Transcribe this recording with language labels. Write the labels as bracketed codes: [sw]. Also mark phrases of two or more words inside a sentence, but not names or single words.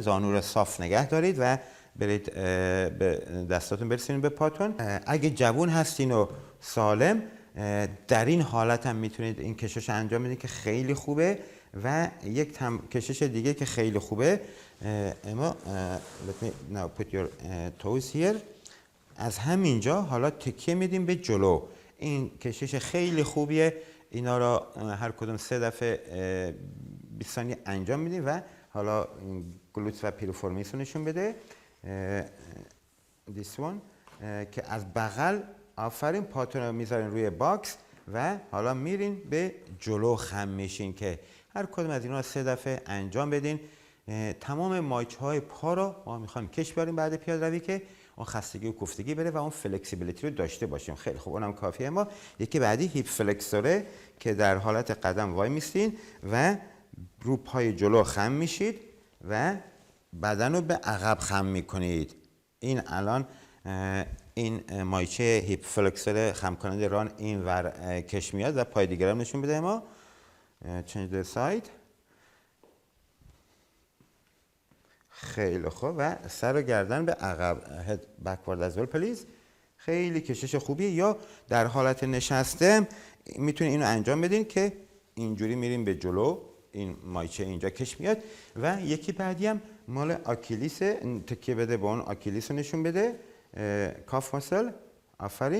[fa] زانو رو صاف نگه دارید و برید به دستاتون برسونید به پاتون. اگه جوون هستین و سالم در این حالت هم میتونید این کشش انجام بدید که خیلی خوبه. و یک کشش دیگه که خیلی خوبه، اما [en] let me now put your toes here. [fa] از همینجا حالا تکیه میدیم به جلو. این کشش خیلی خوبیه. اینا را هر کدوم 3 دفعه 20 ثانیه انجام میدیم و حالا گلوتس و پیروفورمیس رو نشون بده. [en] this one [fa] که از بغل. آفرین. پاتون رو میذارین روی باکس و حالا میرین به جلو خم میشین که هر کدوم از اینا 3 دفعه انجام بدین. تمام مایچه های پا رو ما میخوایم کش بیاریم بعد پیاده روی که اون خستگی و کوفتگی بره و اون فلکسیبیلیتی رو داشته باشیم. خیلی خوب، اونم کافیه. ما یکی بعدی [en] hip flexor [fa] که در حالت قدم وای میستین و رو پای جلو خم میشید و بدن رو به عقب خم میکنید. این الان این مایچه [en] hip flexor [fa] خم کننده ران این ور کش میاد و پای دیگر هم نشون بده. [en] ما change the side. [fa] خیلی خوب. و سر و گردن به عقب. [en] head backward as well please. [fa] خیلی کشش خوبیه. یا در حالت نشسته میتونید اینو انجام بدین که اینجوری میریم به جلو. این مایچه اینجا کش میاد. و یکی بعدی هم مال آکیلیس. تکیه بده به اون آکیلیس رو نشون بده. [en] calf muscle. آفرین.